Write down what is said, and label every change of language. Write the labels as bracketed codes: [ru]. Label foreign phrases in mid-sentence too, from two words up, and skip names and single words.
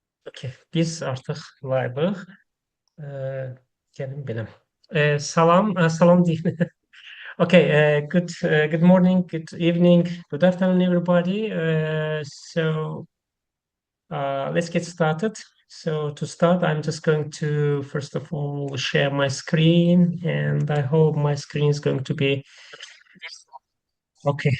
[az] Okay, biz artıq live-ıq. Gəlin belə. Salam deyim. [en] Okay, good morning, good evening, good afternoon, everybody. Let's get started. So to start, I'm just going to, first of all, share my screen, and I hope my screen is going to be okay.